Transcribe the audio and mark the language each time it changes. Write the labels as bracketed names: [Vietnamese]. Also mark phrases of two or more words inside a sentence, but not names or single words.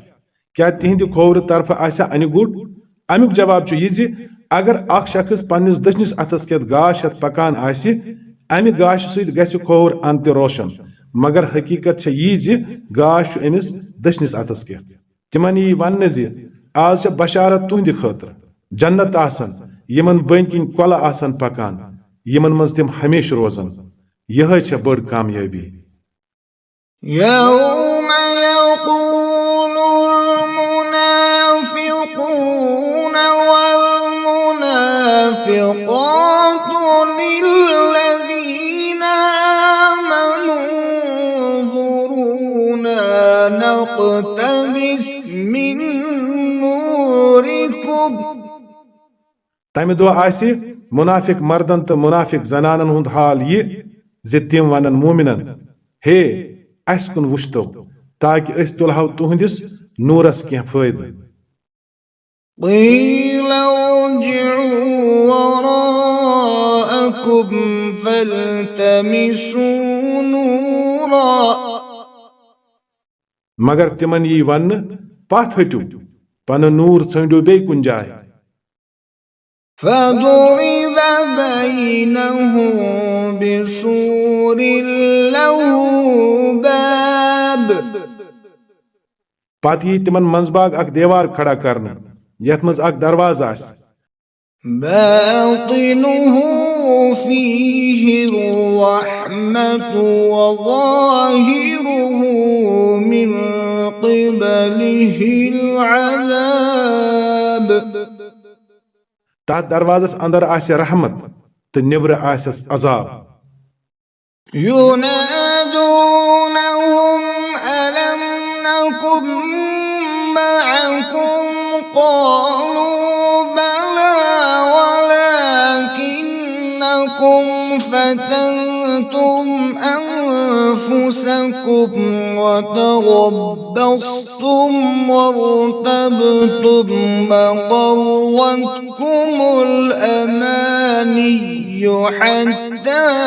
[Kashmiri] کیٛاہ تِہنٛدِ کھوورِ طرفہٕ آسیا انہِ گوٚٹ؟ امیُک جواب چھُ یہِ زِ اگر اکھ شخص پننِس دٔچھنِس اتھس کٮ۪تھ گاش ہٮ۪تھ پکان آسہِ امہِ گاشہٕ سۭتۍ گژھِ کھووُر اند تہِ روشن، مگر حقیقت چھےٚ یی زِ گاش چھُ أمِس دٔچھنِس اتھس کٮ۪تھ. تِمن یی وننہٕ زِ آز چھےٚ بشارت تُہنٛدِ خٲطرٕ، جنت آسن یِمن بٔنۍ کِنۍ کۄلہٕ آسن پکان یِمن منٛز تِم ہمیشہٕ روزن. یِہے چھےٚ بٔڑ کامیٲبی. [Arabic] يوم يقول المنافقون والمنافقات للذين آمنوا انظرونا نقتبس من نوركم. [Kashmiri] تمہِ دۄہ آسہِ منافق مردن تہٕ منافق زنانن ہُنٛد حال یہِ زِ تِم ونن مومِنن، ہے اسہِ کُن وٕچھتو تاکہِ أسۍ تُلہو تُہنٛدِس نوٗرس کینٛہہ فٲیدٕ. [Arabic] قيل ارجعوا وراءكم فالتمسوا نورا. [Kashmiri] مگر تِمن یی وننہٕ پتھ ہٹِو، پنُن نوٗر ژھٲنٛڈِو بیٚیہِ کُنہِ جایہِ. [Arabic] فضرب بينهم بسور له باب. [Kashmiri] پتہٕ یی تِمن منٛزباگ اکھ دیوار کھڑا کرنہٕ یتھ منٛز اکھ دروازٕ آسہِ. [Arabic] باطنه فيه الرحمة وظاهره من قبله العذاب [Kashmiri] تات دروازس اندر آسہِ رحمت تہٕ نٮ۪برٕ آسٮ۪س عذاب [Arabic] ينادونهم ألم نكن معكم قالوا بلى ولكنكم فتنتم أنفسكم وتربصتم وارتبتم وغرتكم الأماني حتى